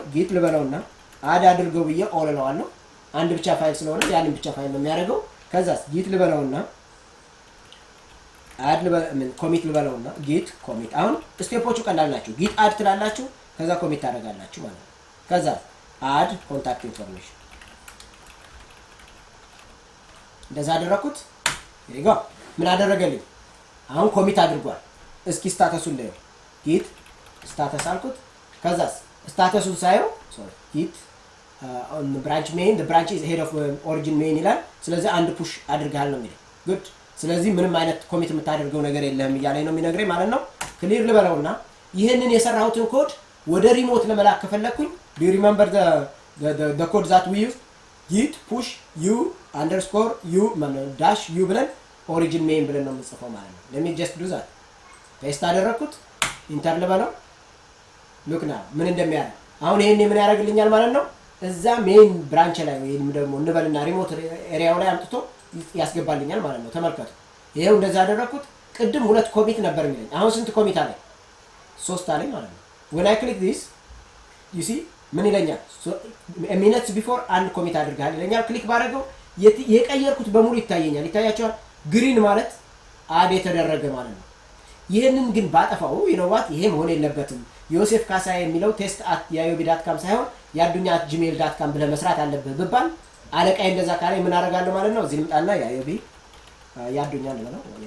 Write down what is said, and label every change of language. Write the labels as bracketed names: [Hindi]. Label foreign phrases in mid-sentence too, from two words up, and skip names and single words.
[Amharic] ጊት ልበለውና አድ አድርገው ብዬ ኦል እለዋለሁ። አንድ ብቻ ፋይል ስለሆነ ያንን ብቻ ፋይል ነው የሚያደርገው። ከዛስ ጊት ልበለውና [English] add commit [Amharic] ልበለውና [English] git commit። [Amharic] አሁን ስቴፖቹ ቀላል ናቸው። [English] git add [Amharic] ትላላችሁ ከዛ ኮሚት ታደርጋላችሁ ማለት ነው። ከዛ [English] add contact information [Amharic] እንደዛ አደረኩት። ይሄጋ ምን አደረገልኝ? አሁን ኮሚት አድርጓል። እስኪ ስታተሱን ላይ [English] git status [Amharic] አልኩት። ከዛስ ስታተሱን ሳየው [English] git on the branch main the branch is head of origin main [Amharic] ይላል። ስለዚህ አንድ ፑሽ አድርጋል ነው የሚለው good። ስለዚህ ምንም አይነት ኮሚት የምታደርገው ነገር የለም እያለኝ ነው የሚነግረኝ ማለት ነው። ክሊር ልበለውና ይሄንን የሰራሁትን ኮድ ወደ ሪሞት ለመላክ ከፈለኩኝ [English] do you remember the code that we use git push u underscore u dash u [Amharic] ብለን [English] origin main [Amharic] ብለን ነው የምንጽፈው ማለት ነው። [English] let me just do that [Amharic] ፔስት አደረኩት ኢንተር ልበለው [English] look now [Amharic] ምን እንደሚያደርግ አሁን ይሄን ምን ያደርግልኛል ማለት ነው። እዛ [English] main branch [Amharic] ላይ ወይም ደግሞ እንበልና ሪሞት ኤሪያው ላይ አምጥቶ ያስገባልኛል ማለት ነው። ተመልከቱ ይሄው እንደዛ አደረኩት። ቅድም ሁለት ኮሚት ነበር የሚለኝ አሁን ስንት ኮሚት አለ? 3 አለኝ ማለት ነው። [English] when I click this you see [Amharic] ምን ይለኛል? [English] minutes before [Amharic] አንድ ኮሚት አድርጋል ይለኛል። ክሊክ ባደረገው የቀየርኩት በሙሉ ይታየኛል። ይታያቸዋል። ግሪን ማለት አድ የተደረገ ማለት ነው። ይሄንን ግን ባጠፋው ይነዋት ይሄ መሆን የለበትም። ዮሴፍ ካሳይ የሚለው test@yayobi.com ሳይሆን yadunya@gmail.com ብለህ መስራት አለብህ ብባል አለቃዬ እንደዛ ካለኝ ምን አደርጋለሁ ማለት ነው። እዚህ ልምጣና ያዱኛ ነው